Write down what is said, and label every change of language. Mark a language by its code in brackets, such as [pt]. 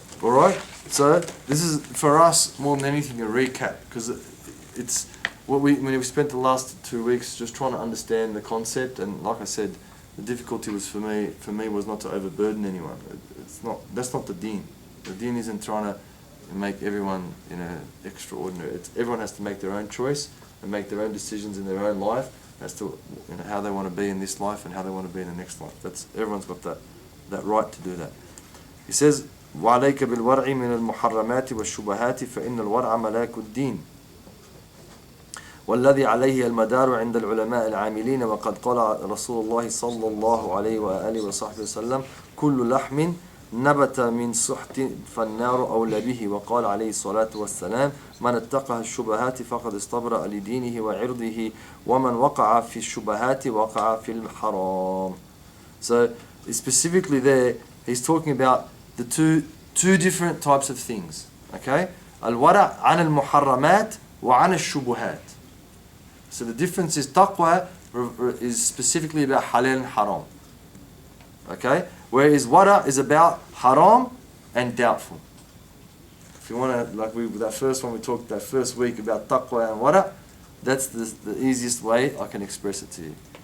[en] Alright, so this is for us more than anything a recap, because it's what we spent the last 2 weeks just trying to understand the concept, and like I said, the difficulty was for me was not to overburden anyone. That's not the deen. The deen isn't trying to make everyone extraordinary. Everyone has to make their own choice and make their own decisions in their own life as to how they want to be in this life and how they want to be in the next life. Everyone's got that right to do that. He says, [ar] وَعَلَيْكَ بِالْوَرْعِ مِنَ الْمُحَرَّمَاتِ وَالشُّبَهَاتِ فَإِنَّ الْوَرْعَ مَلَاكُ الدِّينِ والذي عليه المدار عند العلماء العاملين وقد قال رسول الله صلى الله عليه وآله وصحبه وسلم كل لحم نبت من سحت فالنار أولى به وقال عليه الصلاة والسلام من اتقى الشبهات فقد استبرأ لدينه وعرضه ومن وقع في الشبهات وقع في الحرام. [en] So specifically there he's talking about the two different types of things. [ar] Okay, الورع عن المحرمات وعن الشبهات. [en] So the difference is taqwa is specifically about halal and haram. Okay, whereas wara is about haram and doubtful. If you want to, that first one we talked that first week about taqwa and wara, that's the easiest way I can express it to you.